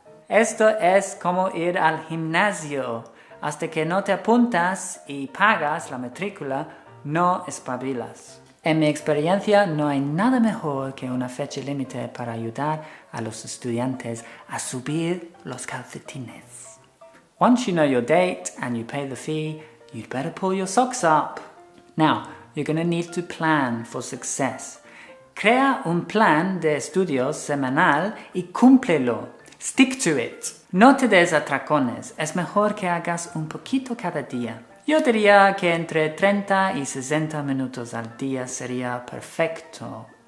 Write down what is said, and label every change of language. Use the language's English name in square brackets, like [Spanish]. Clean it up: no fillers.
[Spanish] Esto es como ir al gimnasio. Hasta que no te apuntas y pagas la matrícula, no espabilas. En mi experiencia, no hay nada mejor que una fecha límite para ayudar a los estudiantes a subir los calcetines. [English] Once you know your date and you pay the fee, you'd better pull your socks up. Now, you're going to need to plan for success. [Spanish] Crea un plan de estudios semanal y cúmplelo. [English] Stick to it. [Spanish] No te des atracones. Es mejor que hagas un poquito cada día. Yo diría que entre 30 y 60 minutos al día sería perfecto.